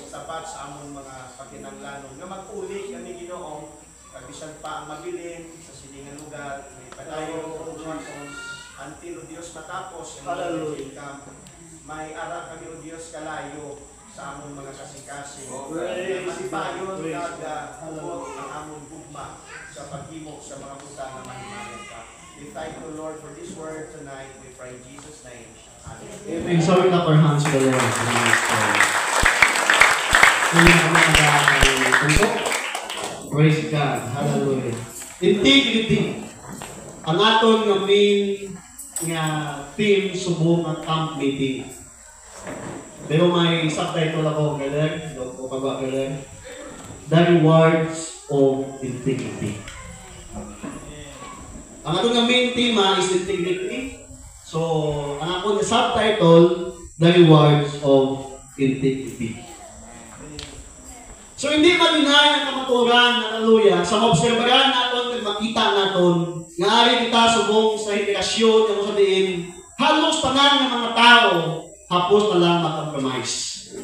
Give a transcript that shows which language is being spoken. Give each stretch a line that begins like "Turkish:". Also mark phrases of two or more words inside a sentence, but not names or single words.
Hiligaynon: sapat sa among mga pagkinahanglanon nga mag-uli kami Ginoo kag bisan pa ang mabilin sa sininga lugar may padayon until o Dios matapos ang income may ara kami o Dios kalayo sa among mga kasing-kasing matipayon kag hubot ang among gugma sa paghimo sa mga buta na mahimayan ka.
English: We thank you Lord for this word tonight. We pray in Jesus' name. Amen. So we clap our hands to the Lord. Praise God. Hallelujah. Integrity.
Hiligaynon: Ang aton nga main nga team subong ang
English: camp meeting.
Hiligaynon: Pero may subtitle ako, galing. O pagwa galing.
English: The rewards of integrity.
Hiligaynon: Ang aton nga main tema is integrity. So, ang akong subtitle,
English: The Rewards of Integrity.
Hiligaynon: So, hindi malinay ang kamaturan, hallelujah, sa
Filipino: maobserbahan natin, makita natin,
Hiligaynon: nga ari kita subong sa henerasyon,
Filipino: yung sabihin,
Hiligaynon: halos tanan ng mga tao, hapos na lang makompromise.